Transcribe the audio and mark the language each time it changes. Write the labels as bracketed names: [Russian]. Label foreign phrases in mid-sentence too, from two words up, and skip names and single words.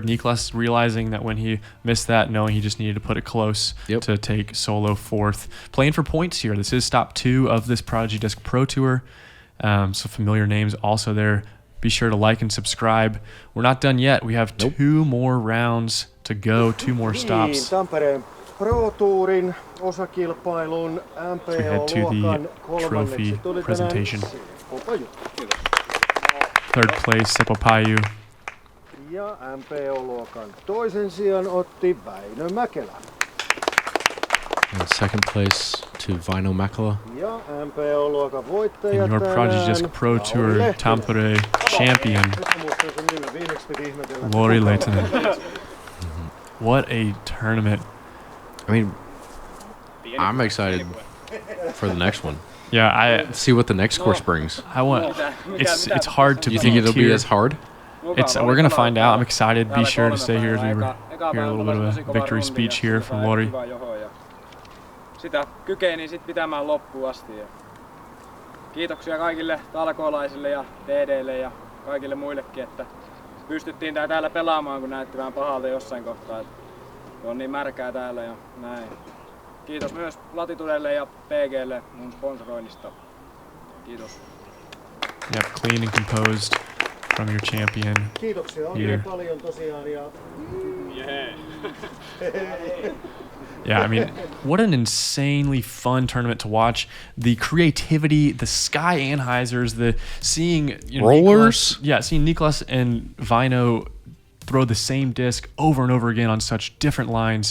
[English] Niklas realizing that when he missed that, knowing he just needed to put it close to take solo fourth. Playing for points here. This is stop 2 of this Prodigy Disc Pro Tour. So familiar names also there. Be sure to like and subscribe. We're not done yet. We have 2 more rounds to go, 2 more stops. [Finnish] Tampere Pro Tourin osakilpailun MPO-luokan kolmanneksi tuli presentation. tänään. [English] Third place, Seppo Paju. [Finnish] Ja MPO-luokan toisen sijan otti Väinö Mäkelä. [English] And second place to Väinö Mäkelä. [Finnish] Ja MPO-luokan voittaja [English] And your Prodigy Disc Pro Tour Tampere champion, Lauri Lehtinen. What a tournament. I mean, I'm excited for the next one. Yeah, Let's see what the next course brings. I want. It's hard to. You think it'll be as hard? We're gonna find out. I'm excited. Be sure to stay here as we hear a little bit of a victory speech here from Lauri. [Finnish] Sitä kykeni sit pitämään loppuun asti. Ja kiitoksia kaikille talkoolaisille ja DDille ja kaikille muillekin, että pystyttiin täällä pelaamaan, kun näytti vähän pahalta jossain kohtaa. On niin märkää täällä ja näin. Kiitos myös Latitudelle ja PGlle mun sponsoroinnista. Kiitos. [English] Yep, clean and composed from your champion. [Finnish] Kiitoksia oikein paljon tosiaan ja [English] Yeah, I mean, what an insanely fun tournament to watch. The creativity, the Sky Anhysers, the seeing rollers. Seeing Niklas and Väinö throw the same disc over and over again on such different lines.